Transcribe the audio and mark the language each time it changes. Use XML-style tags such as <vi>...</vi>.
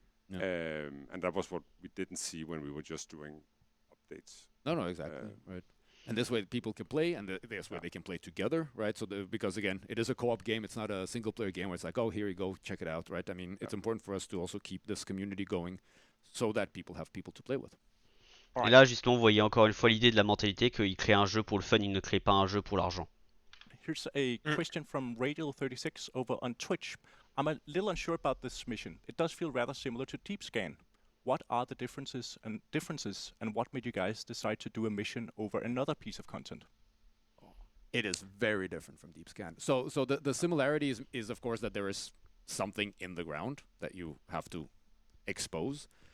<en>And that was what we didn't see when we were just doing updates. No, exactly. Right. And this way people can play, and this way they can play together, right? So because again, it is a co-op game. It's not a single-player game where it's like, oh, here you go, check it out, right? I mean, it's important for us to also keep this community going so that people have people to play with.</en> <fr>Et là, justement, vous voyez encore une fois l'idée de la mentalité qu'il crée un jeu pour le fun, il ne crée pas un jeu pour l'argent.</fr> <en>Here's a question from Radial36 over on Twitch. I'm a little unsure about this mission. It does feel rather similar to Deep Scan. What are the differences, and what made you guys decide to do a mission over another piece of content? It is very different from Deep Scan. So the similarity is of course that there is something in the ground that you have to expose.</en>